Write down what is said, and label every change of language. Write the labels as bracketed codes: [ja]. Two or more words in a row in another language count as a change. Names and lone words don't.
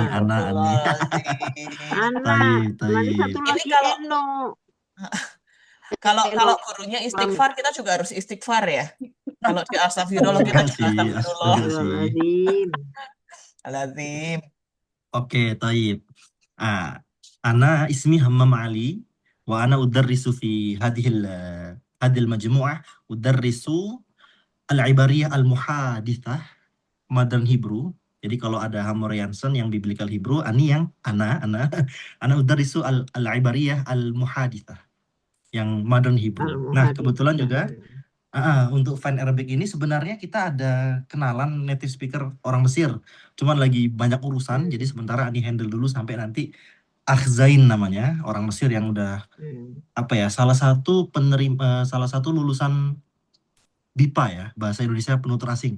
[id] Astagfirullahaladzim. Ana, nanti Taib. satu Ini lagi kalau Eno. kalau gurunya istighfar, kita juga harus istighfar ya. Kalau di astagfirullah, kita Enggak juga sih, astagfirullah. enggak sih. Astagfirullahaladzim. Alazim. Oke, taib. [ar] أنا اسمي Hammam Ali وأنا أدرس في هذه المجموعة أدرس العبرية الحديثة [en] modern Hebrew. [id] Jadi kalau ada Hamor Yansen yang [en] biblical Hebrew, [id] Ani yang [ar] أنا أدرس العبرية الحديثة [id] yang [en] modern Hebrew. [id] Nah, kebetulan juga untuk Fine Arabic ini sebenarnya kita ada kenalan [en] native speaker [id] orang Mesir. Cuman lagi banyak urusan, jadi sementara Ani handle dulu sampai nanti Zain namanya, orang Mesir yang udah salah satu lulusan BIPA ya, Bahasa Indonesia Penutur Asing.